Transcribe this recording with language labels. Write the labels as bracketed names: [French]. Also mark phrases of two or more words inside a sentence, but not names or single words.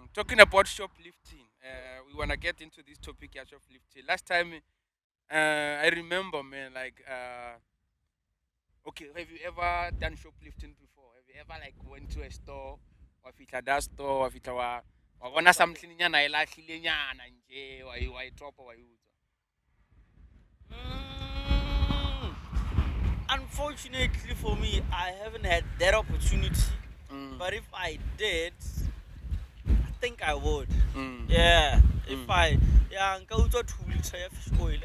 [English] Talking about shoplifting, we wanna get into this topic of shoplifting. Last time, I remember, man, like, okay, have you ever done shoplifting before? Have you ever like went to a store, or if it's a that store, or if it's a wabona something [Zulu] nyana ilahlile nyana nje, [English] wa drop or Mm, unfortunately for me, I haven't had that opportunity. Mm. But if I did, I think I would. Mm. Yeah. If Mm. I, yeah, and go to 2 liter fish oil.